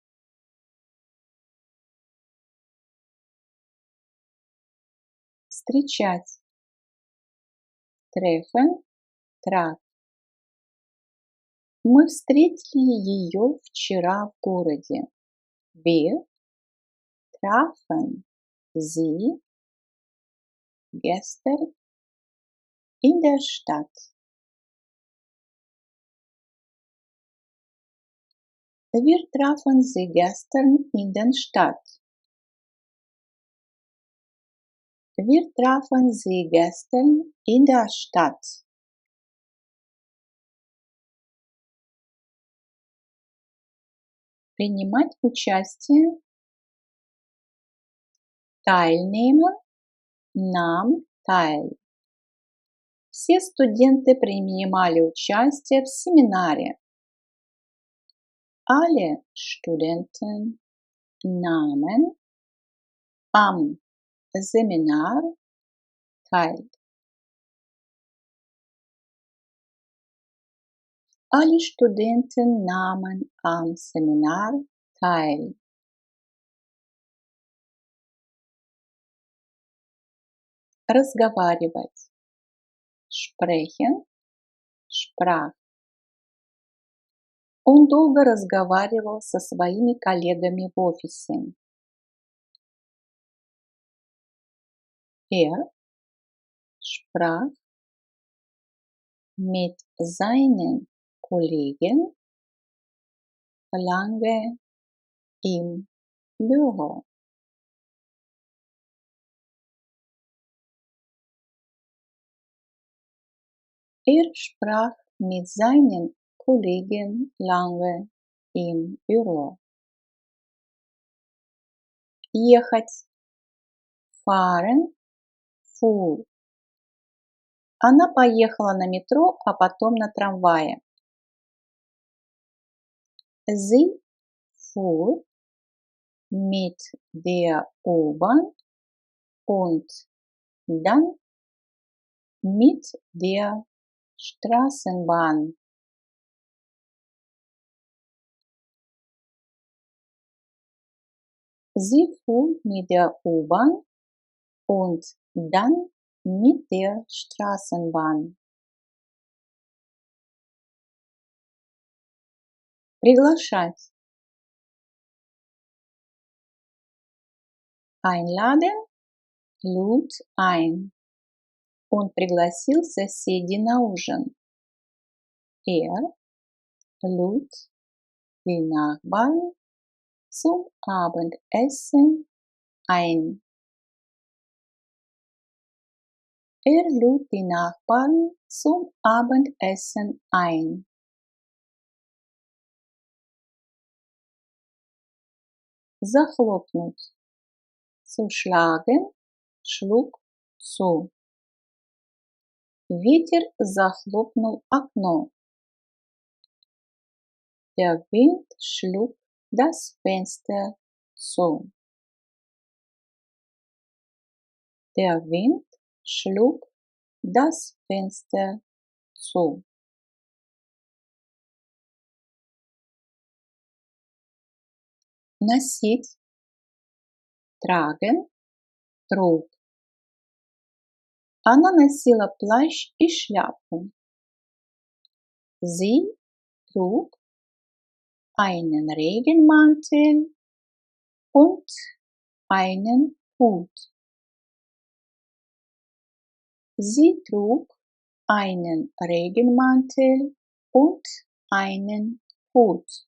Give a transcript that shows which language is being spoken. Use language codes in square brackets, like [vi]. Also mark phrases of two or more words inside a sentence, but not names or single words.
[ru] Встречать. [de] Treffen, traf. [ru] Мы встретили ее вчера в городе. [de] Wir trafen sie gestern in der Stadt. Wir trafen sie gestern in der Stadt. Wir trafen sie gestern in der Stadt. [ru] Принимать участие. [de] Teilnehmen, nahm teil. [ru] Все студенты принимали участие в семинаре. [de] Alle Studenten nahmen am Seminar teil. Alle Studenten nahmen am Seminar teil. [ru] Разговаривать. [de] Sprechen, sprach. [ru] Он долго разговаривал со своими коллегами в офисе. [de] Er sprach mit seinen Kollegen lange im Büro. Er sprach mit seinen Kollegen lange im Büro. Ехать. Fahren, fuhr. [ru] Она поехала на метро, а потом на трамвае. [de] Sie fuhr mit der U-Bahn und dann mit der Straßenbahn. Sie fuhr mit der U-Bahn und dann mit der Straßenbahn. [ru] Приглашать. [de] Einladen, lud ein. [ru] Он пригласил соседей на ужин. [de] Er lud die Nachbarn zum Abendessen ein. Er lud die Nachbarn zum Abendessen ein. [ru] Захлопнуть. [de] Zuschlagen, schlug zu. [ru] Ветер захлопнул окно. [de] Der Wind schlug das Fenster zu. Der Wind schlug das Fenster zu. Носить. Tragen, trug. [ru] Она носила плащ и шляпу. [de] Sie trug einen Regenmantel und einen Hut. Sie trug einen Regenmantel und einen Hut.